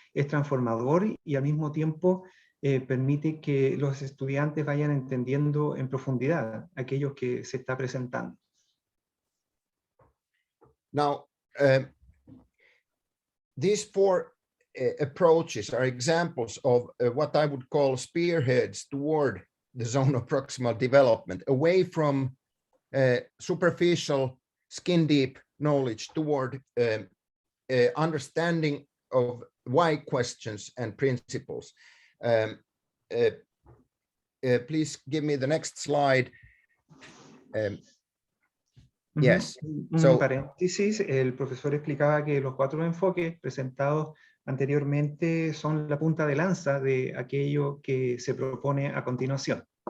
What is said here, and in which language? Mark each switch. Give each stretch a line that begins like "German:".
Spanish: Es transformador y al mismo tiempo permite que los estudiantes vayan entendiendo en profundidad aquello que se está presentando.
English: Now, these four approaches are examples of what I would call spearheads toward the zone of proximal development, away from superficial, skin-deep knowledge toward understanding of why questions and principles. Please give me the next slide. Yes.
Spanish: Un paréntesis, el profesor explicaba que los 4 enfoques presentados anteriormente son la punta de lanza de aquello que se propone a continuación.